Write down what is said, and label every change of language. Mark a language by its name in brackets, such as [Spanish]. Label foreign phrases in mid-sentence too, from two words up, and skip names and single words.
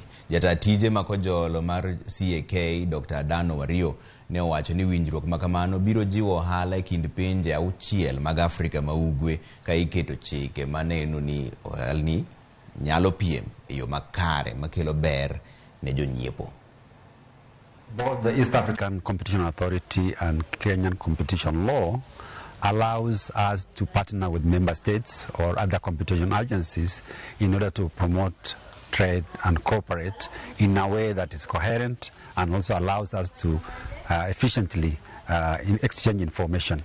[Luo (Kenya and Tanzania)] Jata tije makojolo mar CAK Dr. Adano Wario ne owacho ni winjruok makamano biro jiwo ohala e kind pinje 6 mag Afrika ma ugwe ka iketo chike maneno ni ohelni nyalo piem e yo makare makelo ber ne jonyiepo. [English] Both the East African Competition Authority and Kenyan competition law allows us to partner with member states or other competition agencies in order to promote trade and cooperate in a way that is coherent and also allows us to efficiently exchange information.